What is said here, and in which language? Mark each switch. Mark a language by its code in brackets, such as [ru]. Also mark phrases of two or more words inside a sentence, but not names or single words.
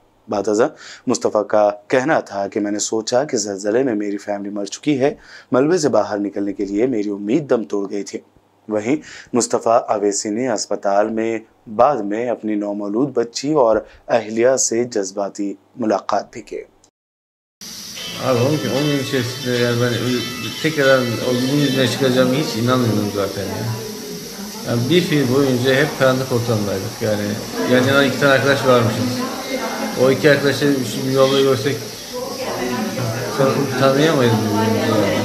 [ur] بعدازاں مصطفیٰ کا کہنا تھا کہ میں نے سوچا کہ زلزلے میں میری فیملی مر چکی ہے، ملبے سے باہر نکلنے کے لیے میری امید دم توڑ گئی تھی. وہیں مصطفیٰ اویسی نے اسپتال میں بعد میں اپنی نومولود بچی اور اہلیہ سے جذباتی ملاقات بھی کی. [tr] Abi 10 gün içerisinde yani ben tekrar o günün yüzüne çıkacağımı hiç inanmıyordum zaten ya. Yani bir fiil boyunca hep karanlık ortamdaydık yani. Yan yana 2 tane arkadaş varmışız. O 2 arkadaşla bir yolda görsek tanıyamayız birbirimizi yani.